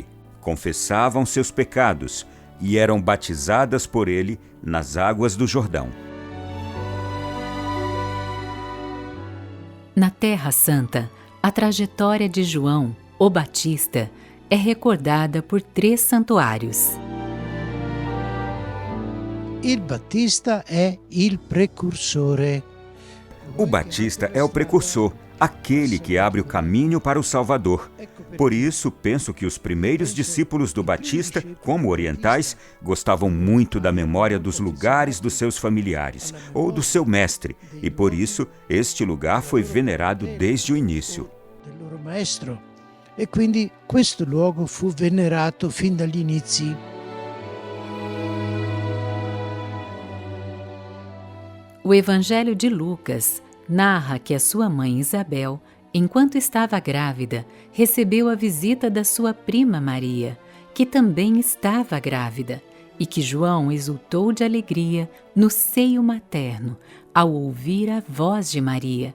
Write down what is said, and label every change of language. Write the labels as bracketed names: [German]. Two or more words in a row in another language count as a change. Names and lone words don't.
[Portuguese] Confessavam seus pecados e eram batizadas por ele nas águas do Jordão. Na Terra Santa, a trajetória de João, o Batista, é recordada por 3 santuários. [Italian] Il Battista è il precursore. [Portuguese] O Batista é o precursor, aquele que abre o caminho para o Salvador. Por isso, penso que os primeiros discípulos do Batista, como orientais, gostavam muito da memória dos lugares dos seus familiares, ou do seu mestre, e por isso, este lugar foi venerado desde o início. [Italian] Del loro maestro. E quindi questo luogo fu venerato fin dagli inizi. [Portuguese] O Evangelho de Lucas narra que a sua mãe Isabel, enquanto estava grávida, recebeu a visita da sua prima Maria, que também estava grávida, e que João exultou de alegria no seio materno ao ouvir a voz de Maria.